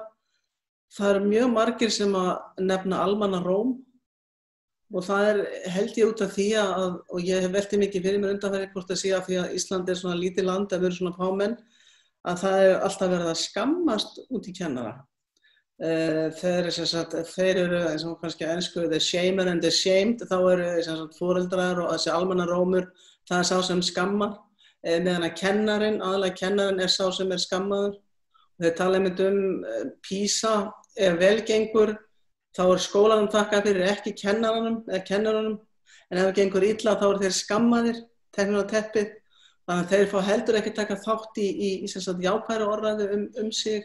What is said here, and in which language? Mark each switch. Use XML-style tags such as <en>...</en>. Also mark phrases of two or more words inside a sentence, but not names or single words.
<is>Það eru mjög margir sem að nefna almannaróm og það held ég út af því og ég hef veltið mikið fyrir mér undanfarið hvort að sé að því að Ísland svona lítið land að vera svona fámenn að það alltaf verið að skammast út í kennara. Þeir eru eins og kannski ensku</is> <en>the shamer and the shamed,</en> <is>þá eru foreldrar og þessi almannarómur það sá sem skammar, meðan að aðalega kennarinn sá sem skammaður. Þeir tala einmitt PISA, ef vel gengur, þá skólanum þakkað fyrir ekki kennarunum, en ef gengur illa þá þeir skammaðir, teknir á teppið, þannig að þeir fá heldur ekki taka þátt í jákvæðri orðræðu sig.</is>